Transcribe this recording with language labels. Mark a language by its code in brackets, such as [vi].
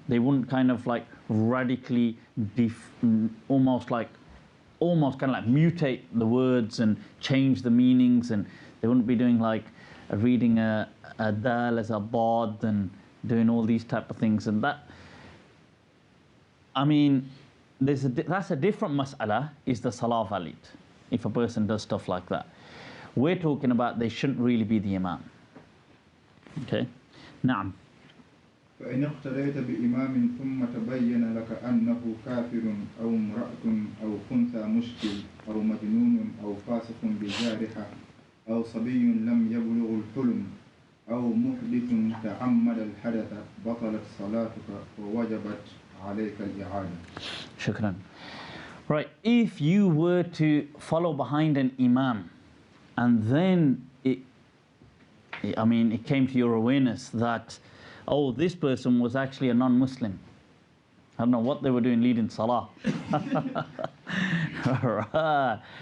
[en] They wouldn't kind of like radically, almost kind of like mutate the words and change the meanings, and they wouldn't be doing like reading a dal as a bod and doing all these type of things. And that, I mean, that's a different mas'ala. Is the salah valid if a person does stuff like that? We're talking about they shouldn't really be the imam. Okay? Naam. [ar] فإن اقتديت بإمام ثم تبين لك أنه كافر أو امرأة أو خنثى مشكل أو مجنون أو فاسق بجارحة أو صبي لم يبلغ الحلم أو محدث تعمد الحدث بطلت صلاتك ووجبت عليك الإعادة. Shukran. [en] Right, if you were to follow behind an imam and then it came to your awareness that, oh, this person was actually a non-Muslim. I don't know what they were doing leading salah. Right.